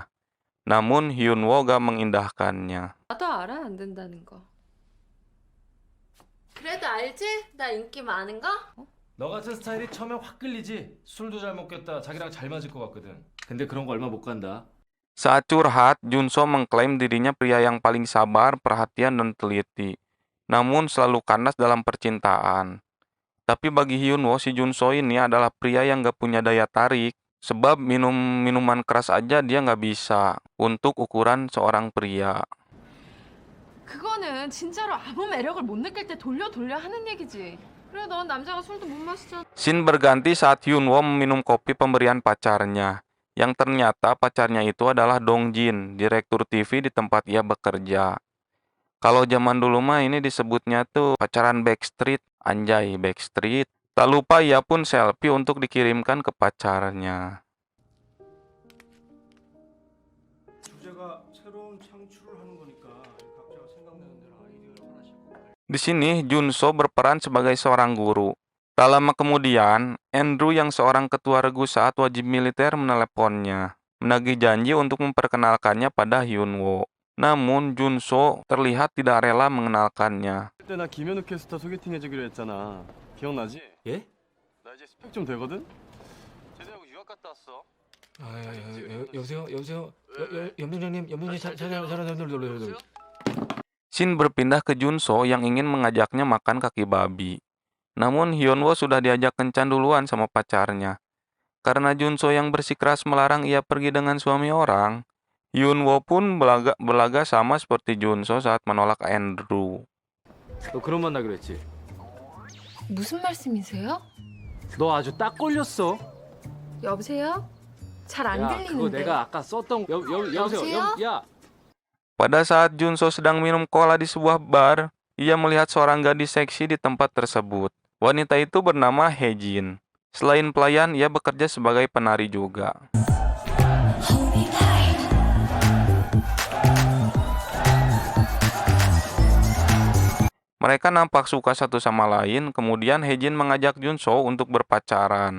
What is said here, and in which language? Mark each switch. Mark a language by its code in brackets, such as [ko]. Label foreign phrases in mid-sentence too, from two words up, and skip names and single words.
[id] Namun Hyunwoo gak mengindahkannya. [ko] 나도 알아 안 된다는 거. 그래도 알지? 나 인기 많은 거? 너 같은 스타일이 처음에 확 끌리지. 술도 잘 먹겠다. 자기랑 잘 맞을 것 같거든. 근데 그런 거 얼마 못 간다. [id] Saat curhat, Junso mengklaim dirinya pria yang paling sabar, perhatian, dan teliti. Namun selalu kandas dalam percintaan. Tapi bagi Hyunwoo, si Junso ini adalah pria yang gak punya daya tarik. Sebab minum minuman keras aja dia gak bisa untuk ukuran seorang pria. [ko] 그거는 진짜로 아무 매력을 못 느낄 때 돌려 하는 얘기지. 그래 넌 남자가 술도 못 마시잖아. [id] Scene berganti saat Hyunwoo meminum kopi pemberian pacarnya. Yang ternyata pacarnya itu adalah Dongjin, direktur TV di tempat ia bekerja. Kalau zaman dulu mah ini disebutnya tuh pacaran backstreet, anjay backstreet. Tak lupa ia pun selfie untuk dikirimkan ke pacarnya. [ko] 각자가 새로운 창출을 하는 거니까 각자가 생각나는 대로 아이디어를 하나씩 [id] Di sini, Junso berperan sebagai seorang guru. Tak lama kemudian, Andrew yang seorang ketua regu saat wajib militer meneleponnya, menagih janji untuk memperkenalkannya pada Hyunwoo. Namun, Junso terlihat tidak rela mengenalkannya. [ko] 그때 나 김현우 캐스터 소개팅 해주기로 했잖아. 기억나지? 예? 나 이제 스펙 좀 되거든? 제대하고 유학 갔다 왔어. 여보세요? 염영장님 [id] Shin berpindah ke Junso yang ingin mengajaknya makan kaki babi. Namun Hyunwoo sudah diajak kencan duluan sama pacarnya. Karena Junso yang bersikeras melarang ia pergi dengan suami orang, Hyunwoo pun berlaga sama seperti Junso saat menolak Andrew. [ko] 너 그런 만나기로 했지? 무슨 말씀이세요? 너 아주 딱 걸렸어. 여보세요? 잘 안 야, 그거 들리는데. 내가 아까 썼던 여보세요? 야. [id] Pada saat Junso sedang minum cola di sebuah bar, ia melihat seorang gadis seksi di tempat tersebut. Wanita itu bernama Haejin. Selain pelayan, ia bekerja sebagai penari juga. Mereka nampak suka satu sama lain, kemudian Haejin mengajak Junso untuk berpacaran.